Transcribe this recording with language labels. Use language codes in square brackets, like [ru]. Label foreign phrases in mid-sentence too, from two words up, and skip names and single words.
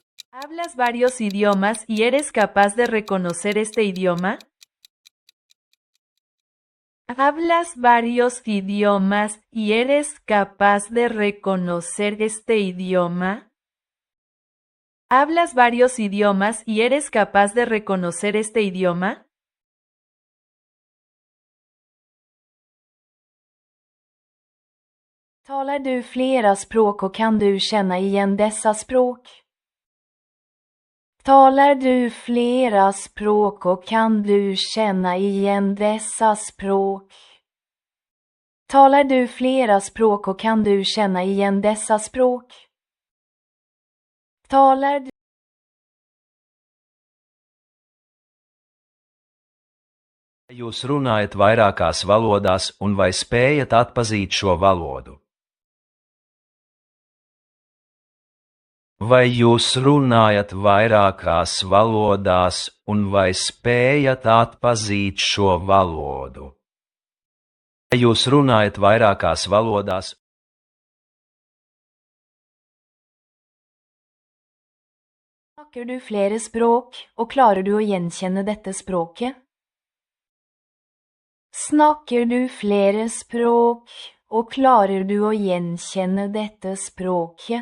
[es] ¿Hablas varios idiomas y eres capaz de reconocer este idioma? ¿Hablas varios idiomas y eres capaz de reconocer este idioma? ¿Hablas varios idiomas y eres capaz de reconocer este idioma? [sv] Talar du flera språk och kan du känna igen dessa språk? Talar du flera språk och kan du känna igen dessa språk? Talar du flera språk och kan du känna igen dessa språk? Talar du [lv] Jūs runājat vairākās valodās un vai spējat atpazīt šo valodu? Vai jūs runājat vairākās valodās un vai spējat atpazīt šo valodu? Vai jūs runājat vairākās valodās? [no] Snakker du flere språk, og klarer du å gjenkjenne dette språket? Snakker du flere språk, og klarer du å gjenkjenne dette språket?